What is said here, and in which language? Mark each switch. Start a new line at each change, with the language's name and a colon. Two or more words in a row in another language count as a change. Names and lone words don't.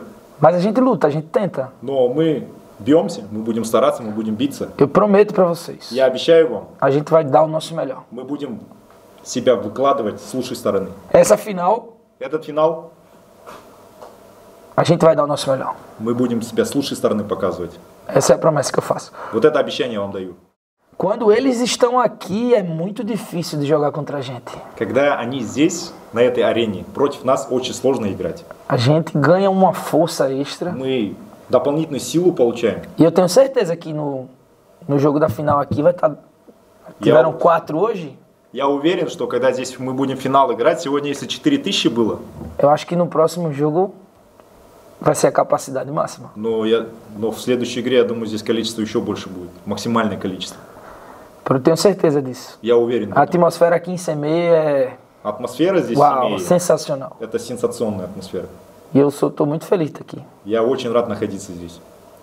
Portuguese: Mas a gente luta, a gente tenta.
Russian: Но мы бьемся, мы будем стараться, мы будем биться.
Portuguese: Eu prometo pra vocês,
Russian: Я обещаю вам,
Portuguese: a gente vai dar o nosso melhor.
Russian: мы будем себя выкладывать с лучшей стороны.
Portuguese: Essa final,
Russian: Этот финал
Portuguese: a gente vai dar o nosso melhor.
Russian: мы будем себя с лучшей стороны показывать.
Portuguese: Essa é a promessa que eu faço.
Russian: Вот это обещание я вам даю.
Portuguese: Quando eles estão aqui, é muito difícil de jogar contra a gente.
Russian: Когда они здесь, на этой арене, против нас очень сложно играть.
Portuguese: A gente ganha uma força extra.
Russian: Мы дополнительную силу получаем.
Portuguese: E eu tenho certeza que no jogo da final aqui vai estar... Tiveram 4 hoje.
Russian: Я уверен, что когда здесь мы будем финал играть, сегодня если 4000 было,
Portuguese: Eu acho que no próximo jogo vai ser a capacidade máxima.
Russian: но в следующей игре, я думаю, здесь количество еще больше будет. Максимальное количество.
Portuguese: Eu tenho certeza disso.
Russian: Я уверен.
Portuguese: A atmosfera aqui em Semeia é...
Russian: Атмосфера здесь
Portuguese: Uau,
Russian: в Семее,
Portuguese: sensacional.
Russian: это сенсационная атмосфера.
Portuguese: E eu tô muito feliz de estar aqui.
Russian: Я очень рад находиться здесь.